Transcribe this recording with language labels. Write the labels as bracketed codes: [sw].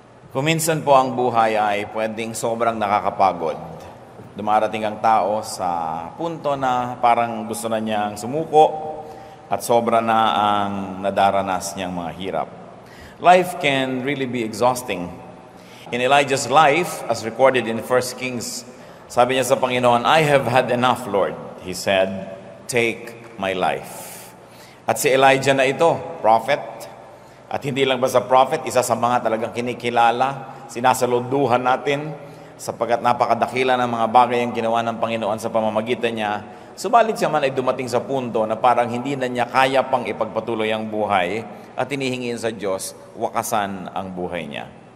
[tl] Kuminsan po ang buhay ay pwedeng sobrang nakakapagod. Dumarating ang tao sa punto na parang gusto na niyang sumuko at sobra na ang nadaranas niyang mga hirap. [en] Life can really be exhausting. In Elijah's life, as recorded in 1 Kings, [tl] sabi niya sa Panginoon, [en] "I have had enough, Lord." He said, "Take my life." [tl] At si Elijah na ito, prophet, at hindi lang ba sa prophet, isa sa mga talagang kinikilala, sinasaluduhan natin, sapagkat napakadakila ng mga bagay ang ginawa ng Panginoon sa pamamagitan niya. Subalit siya man ay dumating sa punto na parang hindi na niya kaya pang ipagpatuloy ang buhay at hinihingin sa Diyos wakasan ang buhay niya.